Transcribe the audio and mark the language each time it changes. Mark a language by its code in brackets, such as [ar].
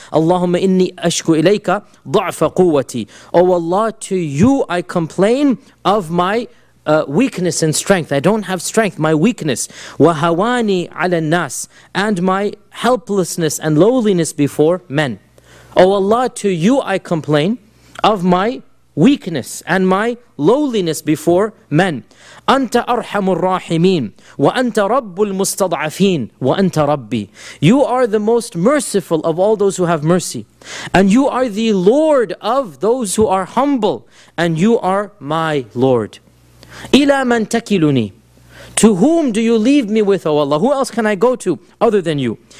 [ar] Allahumma inni ashku ilayka dha'fa quwwati. [en] Oh Allah, to you I complain of my weakness and strength. I don't have strength, my weakness. [ar] وَهَوَانِي عَلَى النَّاسِ, [en] and my helplessness and lowliness before men. O Allah, to you I complain of my weakness and my lowliness before men. [ar] أنت أرحم الراحمين وأنت رب المستضعفين وأنت ربي. [en] You are the most merciful of all those who have mercy, and you are the Lord of those who are humble, and you are my Lord. [ar] إلى من تكلني. [en] To whom do you leave me with, O Allah? Who else can I go to other than you?